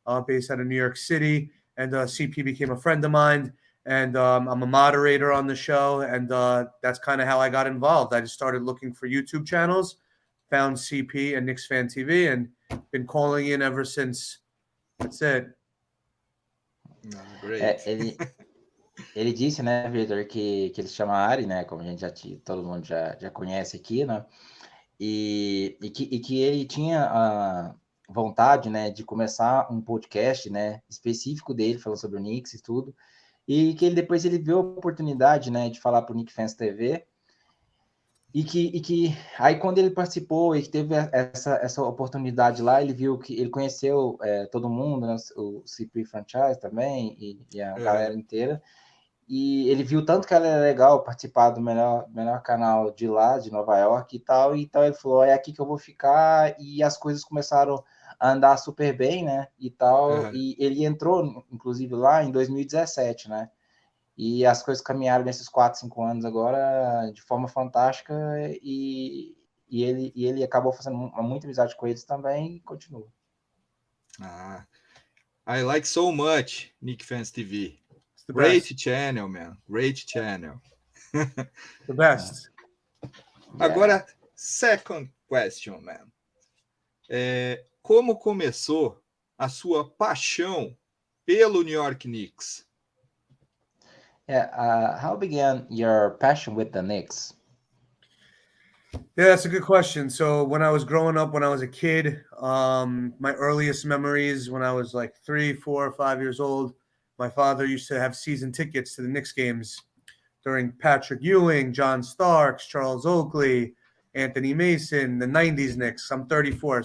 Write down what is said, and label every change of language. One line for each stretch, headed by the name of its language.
English: Based out of New York City, and CP became a friend of mine, and I'm a moderator on the show, and that's kind of how I got involved. I just started looking for YouTube channels, found CP and Knicks Fan TV, and been calling in ever since. That's it. Great.
Portuguese: Ele disse, né, Victor, que ele se chama Ari, né, como a gente todo mundo já conhece aqui, né, e que ele tinha vontade, né, de começar um podcast, né, específico dele, falando sobre o Knicks e tudo, e que depois ele viu a oportunidade, né, de falar para o Knicks Fans TV, e que aí quando ele participou e que teve essa oportunidade lá, ele viu que ele conheceu todo mundo, né, o CP Franchise também, e a galera inteira, e ele viu tanto que ela era legal participar do melhor canal de lá, de Nova York e tal, então ele falou, é aqui que eu vou ficar, e as coisas começaram a andar super bem, né, e tal, e ele entrou, inclusive, lá em 2017, né, e as coisas caminharam nesses 4, 5 anos agora de forma fantástica, e ele acabou fazendo muita amizade com eles também, e continua.
English: I like so much Knicks Fans TV. Great channel, man. Great channel. The best.
Portuguese: Agora,
English: second question, man.
Portuguese: como começou a sua paixão pelo New York Knicks?
English: Yeah, how began your passion with the Knicks? Yeah, that's a good question. So when I was growing up, when I was a kid, my earliest memories when I was like 3, 4, 5 years old, my father used to have season tickets to the Knicks games during Patrick Ewing, John Starks, Charles Oakley, Anthony Mason, the 90s Knicks. I'm 34.